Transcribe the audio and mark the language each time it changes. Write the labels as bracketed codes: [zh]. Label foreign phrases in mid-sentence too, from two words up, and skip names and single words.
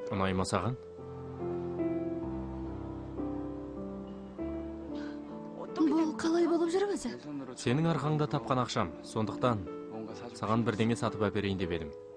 [kk] ұнай ма саған? Бұл қалай болып жүр өзі? [ko] 내 손으로 [kk] Сенің арқаңда тапқан ақшам, сондықтан [ko] 뭔가 사주고 [kk] саған бірдеңе сатып әперейін деп едім.